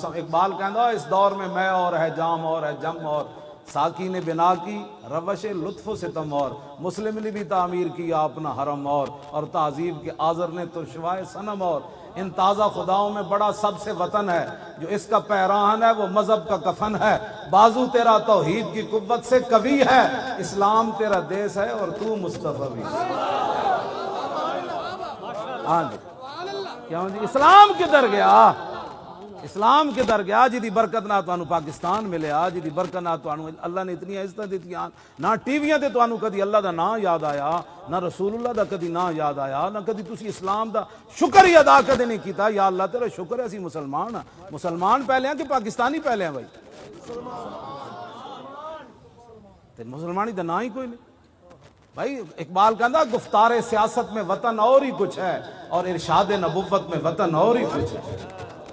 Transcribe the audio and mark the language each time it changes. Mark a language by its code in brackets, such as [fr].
[pa] اقبال کہندا [ur] اس دور میں میں اور ہے جام اور ہے جم اور, ساکی نے بنا کی روش لطف و ستم اور, مسلم نے بھی تعمیر کیا اپنا حرم اور تعظیم کے آذر نے ترشوائے صنم اور. ان تازہ خداؤں میں بڑا سب سے وطن ہے, جو اس کا پیراہن ہے وہ مذہب کا کفن ہے. بازو تیرا توحید کی قوت سے قوی ہے, اسلام تیرا دیس ہے اور تو مصطفی بھی. [pa] ہاں جی, کیوں جی اسلام کدھر گیا؟ اسلام کدھر گیا جی برکت نہ تانوں پاکستان ملیا, جی برکت نہ تانوں اللہ نے اتنی عزت دیتیاں, نہ ٹی ویاں تے تانوں کدی اللہ دا نام یاد آیا, نہ رسول اللہ دا کدی نام یاد آیا, نہ کدی تسی اسلام دا شکر ہی ادا کدی نہیں کیتا. یا اللہ تیرا شکر ہے اسی مسلمان ہیں. [ur] مسلمان پہلے ہیں کہ پاکستانی پہلے ہیں بھائی؟ [pa] تے مسلمانی دا نام ہی کوئی نہیں بھائی. اقبال کہندا [ur] گفتار سیاست میں وطن اور ہی کچھ ہے اور ارشاد نبوت میں وطن اور ہی کچھ ہے.